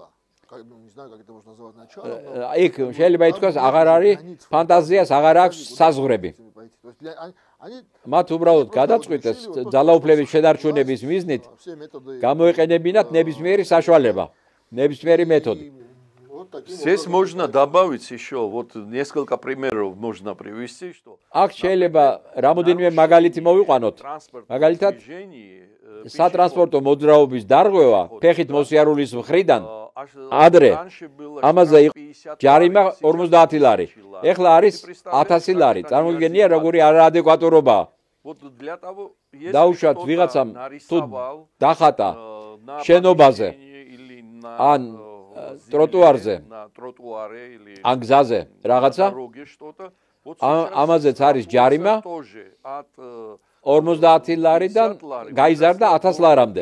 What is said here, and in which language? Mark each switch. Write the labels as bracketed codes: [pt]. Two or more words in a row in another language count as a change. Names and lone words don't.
[ka] იქ შეიძლება ითქვას, აღარ არის ფანტაზიას, აღარ აქვს საზღვრები. მათ უბრალოდ გადაწყვიტეს ძალაუფლების შედარჩუნების მიზნით გამოეყენებინათ ნებისმიერი საშუალება, ნებისმიერი методы. [ru] Здесь можно добавить еще, вот несколько примеров можно привести, что [ka] აქ შეიძლება რამოდენიმე მაგალითი მოვიყვანოთ. მაგალითად, სატრანსპორტო მოძრაობის დარღვევა ფეხით მოსიარულის მხრიდან ადრე ამაზე იყო ჯარიმა 50 ლარი. ეხლა არის 1000 ლარი. წარმოგიდგენია, როგორი არაადეკვატურობაა. დაუშვათ ვიღაცამ თუ დახატა შენობაზე ან ტროტუარზე ან გზაზე რაღაცა ამაზეც არის ჯარიმა 50 ლარიდან გაიზარდა 1000 ლარამდე.